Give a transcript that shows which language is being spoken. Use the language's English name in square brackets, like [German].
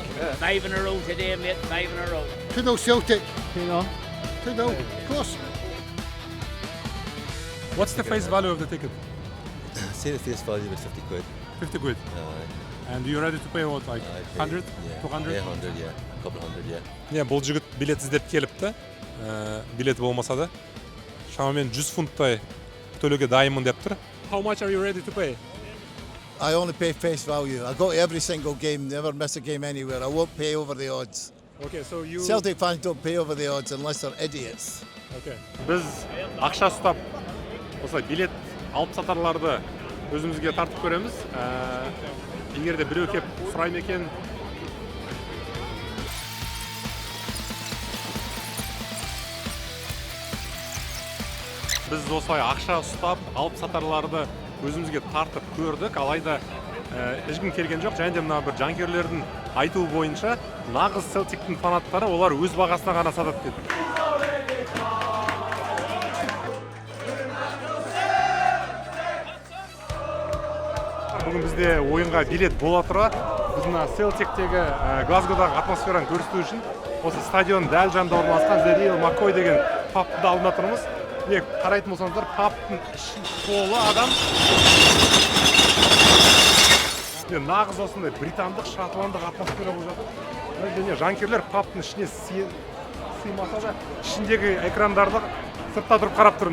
[English] 5 in a row today, mate. 5 in a row. 2-0 Celtic. 2-0. 2-0, of course. What's the face value of the ticket? Say the face value was 50 quid. 50 quid. And you ready to pay what, like 100? 200? Yeah, 100, yeah. A couple hundred, yeah. [Kazakh] Не, бұл жігіт билет іздеп келіпті. Билеті болмаса да. Шамамен 100 фунттай төлеуге дайынмын деп тұр. [English] How much are you ready to pay? I only pay face value. I go to every single game, never miss a game anywhere. I won't pay over the odds. Okay, so you... Celtic fans don't pay over the odds unless they're idiots. Okay. [Kazakh] Біз ақша ұстап, осылай билет алып сатарларды өзімізге тартып көреміз. Егер де біреу кеп сұрайын екен, біз осылай ақша ұстап, алып сатарларды өзімізге тартып көрдік, алайда ешкім келген жоқ. Және де мына бір жанкүйерлердің айтуы бойынша, нағыз Celtic'тің фанаттары олар өз бағасына ғана сатады деді. Бүгін бізде ойынға билет бола тұра, біз мына Celtic'тегі Глазгодағы атмосфераны көрсету үшін осы стадион дәл жанында орналасқан The Real McCoy деген пабтың алдында тұрмыз. Не қарайтын болсаңыздар, пабтың іші толы адам. Нағыз осындай британдық, шотландық атмосфера болып жатыр. Және жанкүйерлер пабтың ішіне сыймаса да, ішіндегі экрандарды сыртта тұрып қарап тұр.